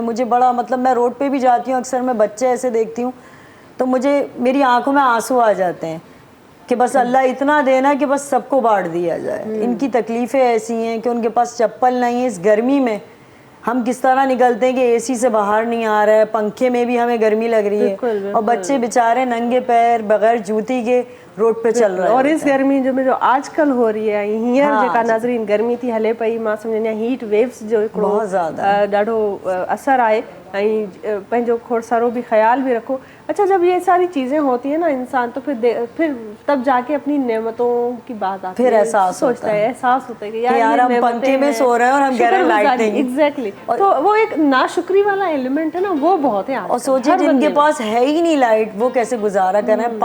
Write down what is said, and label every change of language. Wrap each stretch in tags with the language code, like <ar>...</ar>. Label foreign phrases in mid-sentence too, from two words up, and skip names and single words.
<ur>مجھے بڑا مطلب میں روڈ پہ بھی جاتی ہوں، اکثر میں بچے ایسے دیکھتی ہوں تو مجھے میری آنکھوں میں آنسو آ جاتے ہیں کہ بس اللہ اتنا دینا کہ بس سب کو بانٹ دیا جائے. ان کی تکلیفیں ایسی ہیں کہ ان کے پاس چپل نہیں ہے۔ اس گرمی میں ہم کس طرح نکلتے ہیں کہ اے سی سے باہر نہیں آ رہا ہے، پنکھے میں بھی ہمیں گرمی لگ رہی ہے اور بچے بیچارے ننگے پیر بغیر جوتی کے روڈ پہ چل رہے ہیں. اور اس گرمی جو آج کل ہو رہی ہے</ur> <sd>हींअर जेका नाज़रीन गर्मी थी हले पई, मां सम्झंदी आहियां</sd> <en>heat waves</en> <sd>जो हिकिड़ो</sd> <ur>بہت زیادہ</ur> <sd>ॾाढो असर आहे ऐं पंहिंजो खोड़सारो भी ख्याल भी रखो।</sd> <ur>اچھا، جب یہ ساری چیزیں ہوتی ہیں نا انسان تو پھر تب جا کے اپنی نعمتوں کی بات آتی ہے, پھر احساس سوچتا ہے، احساس ہوتا ہے کہ یار ہم پنکھے میں سو رہے ہیں اور ہم کہہ رہے ہیں لائٹ نہیں. ایگزیکٹلی، تو وہ ایک ناشکری والا ایلیمنٹ ہے نا، وہ بہت ہے. اور سوچیے جن کے پاس ہے ہی نہیں لائٹ، وہ کیسے گزارا کر رہے ہیں.</ur>